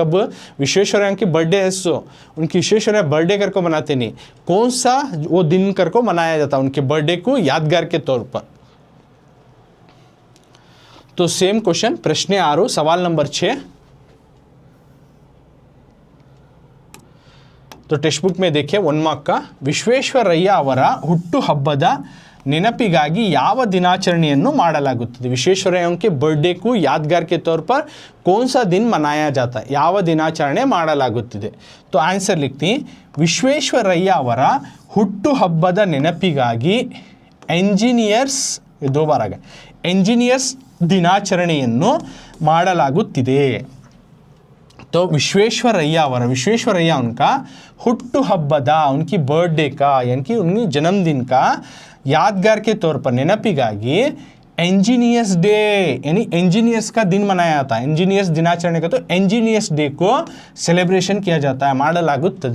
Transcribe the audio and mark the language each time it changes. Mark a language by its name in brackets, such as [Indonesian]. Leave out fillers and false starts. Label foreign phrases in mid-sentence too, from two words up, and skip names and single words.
[Hindi] कब विश्वेश्वरಯ್ಯ की बर्थडे है, सो उनकी विश्वेश्वरಯ್ಯ बर्थडे कर को मनाते नहीं, कौन सा वो दिन कर को मनाया जाता उनके बर्थडे को यादगार के तौर पर? तो [English] same question [Hindi] प्रश्न 6 सवाल नंबर 6। तो [English] text book [Hindi] में देखिए 1 मार्क का। [Kannada] ವಿಶ್ವೇಶ್ವರಯ್ಯ ಅವರ ಹುಟ್ಟುಹಬ್ಬದ ನೆನಪಿಗಾಗಿ ಯಾವ ದಿನಾಚರಣೆಯನ್ನು ಮಾಡಲಾಗುತ್ತದೆ? [Hindi] ವಿಶ್ವೇಶ್ವರಯ್ಯ के बर्थडे को यादगार के तौर पर कौन सा दिन मनाया जाता है, [Kannada] ಯಾವ ದಿನಾಚರಣೆ ಮಾಡಲಾಗುತ್ತಿದೆ? [Hindi] तो आंसर लिखती [Kannada] ವಿಶ್ವೇಶ್ವರಯ್ಯ ಅವರ ಹುಟ್ಟುಹಬ್ಬದ ನೆನಪಿಗಾಗಿ ಎಂಜಿನಿಯರ್ಸ್, [Hindi] 2 बार आ गए, [Kannada] ಎಂಜಿನಿಯರ್ಸ್ ದಿನಾಚರಣೆಯನ್ನು ಮಾಡಲಾಗುತ್ತಿದೆ। [Hindi] तो विश्वेश्वरಯ್ಯ ಅವರ, विश्वेश्वरಯ್ಯ उनका ಹುಟ್ಟುಹಬ್ಬದ, उनकी बर्थडे का यानी कि उनकी जन्मदिन का यादगार के तौर पर ನೆನಪಿಗಾಗಿ [English] engineers day [Hindi] यानी इंजीनियर्स का दिन मनाया जाता है, इंजीनियर्स दिनाचರಣೆ का, तो [English] engineers day [Hindi] को सेलिब्रेशन किया जाता है, ಮಾಡಲಾಗುತ್ತದೆ।